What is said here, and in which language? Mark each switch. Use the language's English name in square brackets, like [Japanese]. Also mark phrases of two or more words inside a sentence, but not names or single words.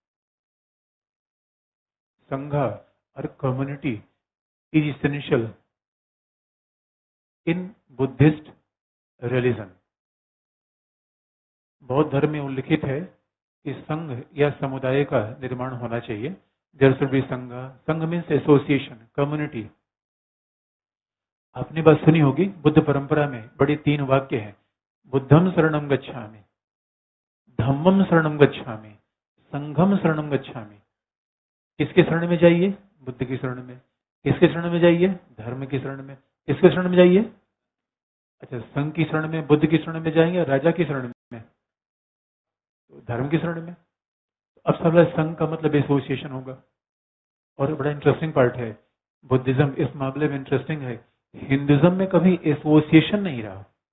[Hindi] संघ और [English] community is essential in Buddhist religion. [Hindi] बौद्ध धर्म में उल्लिखित है कि संघ या समुदाय का निर्माण होना चाहिए। [English] there should be Sangha. Sangha means association, community. [Hindi] आपने बात सुनी होगी, बुद्ध परंपरा में बड़े 3 वाक्य हैं, [Pali] बुद्धम शरणम गच्छामि, धम्मम शरणम गच्छामि, संघम शरणम गच्छामि। [Hindi] किसके शरण में जाइए? बुद्ध की शरण में। किसके शरण में जाइए? धर्म की शरण में। किसके शरण में जाइए? अच्छा, संघ की शरण में, बुद्ध की शरण में जाएंगे, राजा की शरण में, तो धर्म की शरण में। अब सवाल, संघ का मतलब एसोसिएशन होगा। और बड़ा [English] interesting part [Hindi] है, बुद्धिज्म इस मामले में इंटरेस्टिंग है, हिंदुज्म में कभी एसोसिएशन नहीं रहा।